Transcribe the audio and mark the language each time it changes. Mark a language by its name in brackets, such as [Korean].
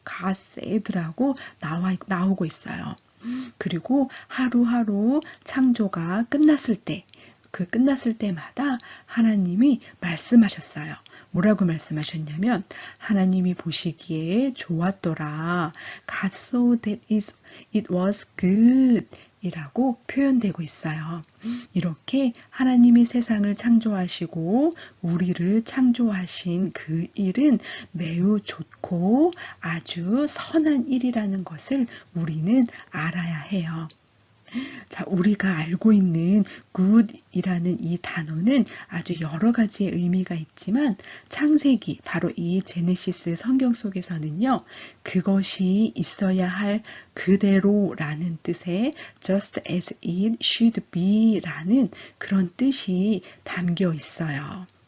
[English] God said [Korean] 라고 나오고 있어요. 그리고 하루하루 창조가 끝났을 때, 그 끝났을 때마다 하나님이 말씀하셨어요. 뭐라고 말씀하셨냐면 하나님이 보시기에 좋았더라. [English] God saw that it was good [Korean] 이라고 표현되고 있어요. 이렇게 하나님이 세상을 창조하시고 우리를 창조하신 그 일은 매우 좋고 아주 선한 일이라는 것을 우리는 알아야 해요. 자, 우리가 알고 있는 good이라는 이 단어는 아주 여러 가지의 의미가 있지만 창세기, 바로 이 제네시스 성경 속에서는요, 그것이 있어야 할 그대로라는 뜻의 [English] just as it should be [Korean] 라는 그런 뜻이 담겨 있어요.